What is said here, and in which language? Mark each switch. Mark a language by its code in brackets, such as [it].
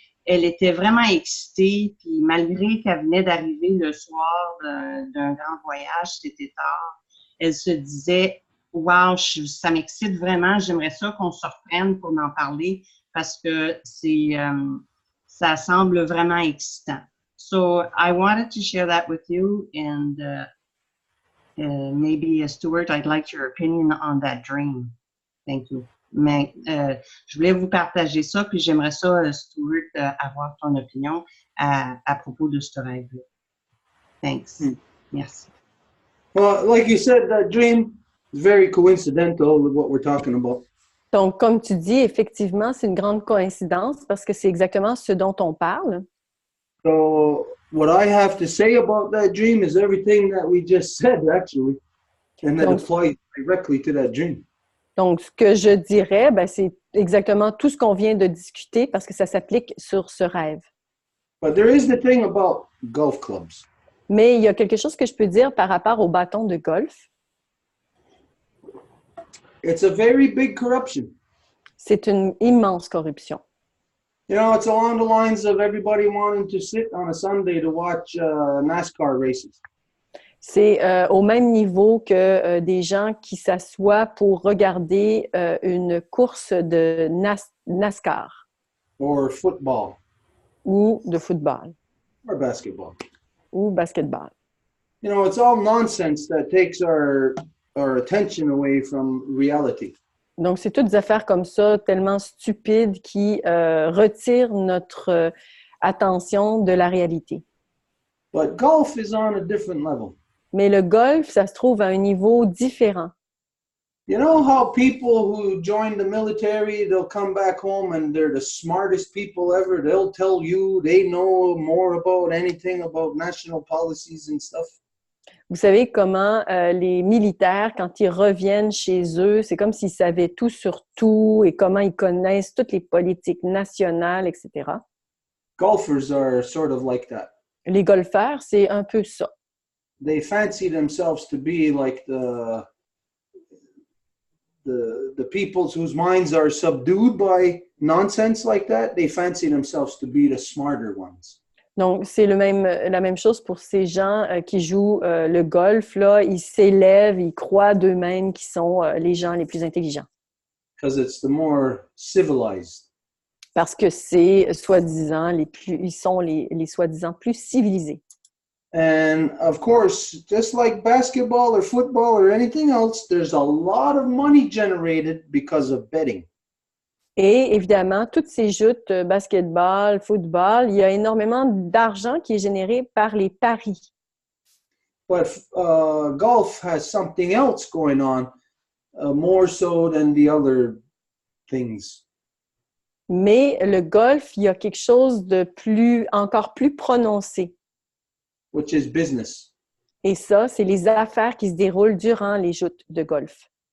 [fr] elle était vraiment excitée, puis malgré qu'elle venait d'arriver le soir d'un grand voyage, c'était tard, elle se disait « Wow, ça m'excite vraiment, j'aimerais ça qu'on se reprenne pour en parler parce que ça semble vraiment excitant. » [en] So I wanted to share that with you, and maybe Stuart, I'd like your opinion on that dream. Thank you. [fr] Mais je voulais vous partager ça, puis j'aimerais ça, Stuart, avoir ton opinion à propos de ce rêve-là. [en] Thanks. Merci. Well, like you said, that dream is very coincidental with what we're talking about. [fr] Donc, comme tu dis, effectivement, c'est une grande coïncidence parce que c'est exactement ce dont on parle. [en] So what I have to say about that dream is everything that we just said, actually, and that applies directly to that dream. [fr] Donc, ce que je dirais, ben, c'est exactement tout ce qu'on vient de discuter parce que ça s'applique sur ce rêve. [en] But there is the thing about golf clubs. [fr] Mais il y a quelque chose que je peux dire par rapport au bâton de golf. [en] It's a very big corruption. [fr] C'est une immense corruption. [en] You know, it's along the lines of everybody wanting to sit on a Sunday to watch NASCAR races. [fr] C'est au même niveau que des gens qui s'assoient pour regarder une course de NASCAR. [en] Or football. [fr] Ou de football. [en] Or basketball. [fr] Ou basketball. [en] You know, it's all nonsense that takes our attention away from reality. [fr] Donc, c'est toutes des affaires comme ça, tellement stupides, qui retirent notre attention de la réalité. [en] But golf is on a different level. [fr] Mais le golf, ça se trouve à un niveau différent. [en] You know how people who join the military, they'll come back home and they're the smartest people ever. They'll tell you they know more about anything about national policies and stuff. [fr] Vous savez comment les militaires, quand ils reviennent chez eux, c'est comme s'ils savaient tout sur tout et comment ils connaissent toutes les politiques nationales, etc. [en] Golfers are sort of like that. [fr] Les golfeurs, c'est un peu ça. [en] They fancy themselves to be like the peoples whose minds are subdued by nonsense like that. They fancy themselves to be the smarter ones. [fr] Donc, c'est la même chose pour ces gens qui jouent le golf. Là, ils s'élèvent, ils croient d'eux-mêmes qu'ils sont les gens les plus intelligents. [en] Because it's the more civilized. [fr] Parce que c'est soi-disant ils sont les soi-disant plus civilisés. [en] And of course, just like basketball or football or anything else, there's a lot of money generated because of betting. [fr] Et évidemment, toutes ces joutes, basketball, football, il y a énormément d'argent qui est généré par les paris. [en] But golf has something else going on, more so than the other things. [fr] Mais le golf, il y a quelque chose de encore plus prononcé. [en] Which is business. [fr] Et ça, c'est les affaires qui se déroulent durant les joutes de golf.